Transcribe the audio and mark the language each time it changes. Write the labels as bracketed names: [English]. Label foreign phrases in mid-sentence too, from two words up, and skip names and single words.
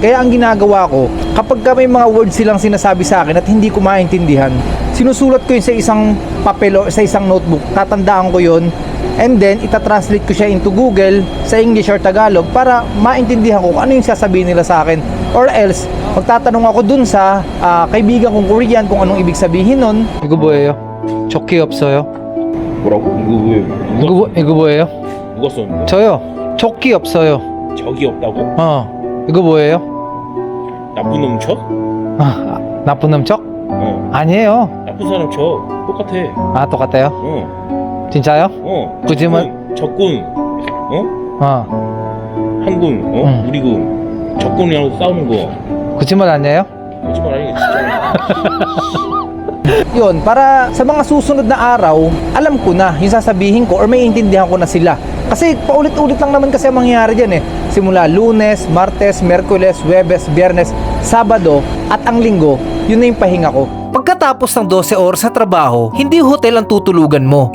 [Filipino] Kaya ang ginagawa ko, kapag may mga words silang sinasabi sa akin at hindi ko maintindihan, sinusulat ko yun sa isang papel o sa isang notebook. Tatandaan ko yun. And then, itatranslate ko siya into Google sa English or Tagalog para maintindihan ko kung ano yung sasabihin nila sa akin. Or else, magtatanong ako dun sa kaibigan kong Korean kung anong ibig sabihin nun. [Korean] 이거 뭐예요? 적기 없어요? 뭐라고? 이거 뭐예요? 누가 썼는데? 저요. 조끼 없어요. 적이 없다고? 이거 뭐예요? 나쁜 놈 쳐? 나쁜 놈 척? 어. 아니에요. 나쁜 사람 쳐. 똑같아. 똑같아요? 어. 진짜요? 어. 굳이만- 적군. 어? 한군. 어? 응. 우리 군. 적군이랑 싸우는 거. 거짓말 아니에요? 거짓말 아니겠지. 진짜. [Filipino] Yun, para sa mga susunod na araw, alam ko na yung sasabihin ko or may intindihan ko na sila. Kasi paulit-ulit lang naman kasi ang mangyayari dyan eh. Simula Lunes, Martes, Merkules, Huwebes, Biyernes, Sabado at ang Linggo, yun na yung pahinga ko. Pagkatapos ng 12 oras sa trabaho, hindi hotel ang tutulugan mo.